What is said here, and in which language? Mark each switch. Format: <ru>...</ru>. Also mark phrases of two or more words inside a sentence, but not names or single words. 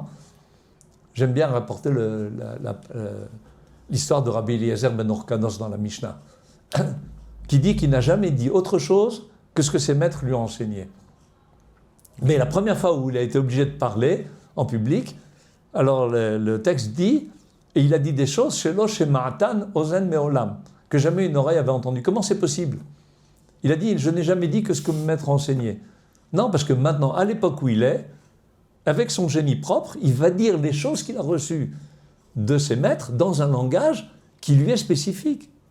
<fr>J'aime bien rapporter l'histoire de Rabbi Eliezer ben Orkanos dans la Mishnah, qui dit qu'il n'a jamais dit autre chose que ce que ses maîtres lui ont enseigné. Mais la première fois où il a été obligé de parler en public, alors le texte dit, et il a dit des choses,</fr> <he>שלא שמעתן אוזן מעולם,</he> <fr>que jamais une oreille avait entendu. Comment c'est possible? Il a dit, je n'ai jamais dit que ce que mon maître enseignait. Non, parce que maintenant, à l'époque où il est, avec son génie propre, il va dire les choses qu'il a reçues de ses maîtres dans un langage qui lui est spécifique.</fr>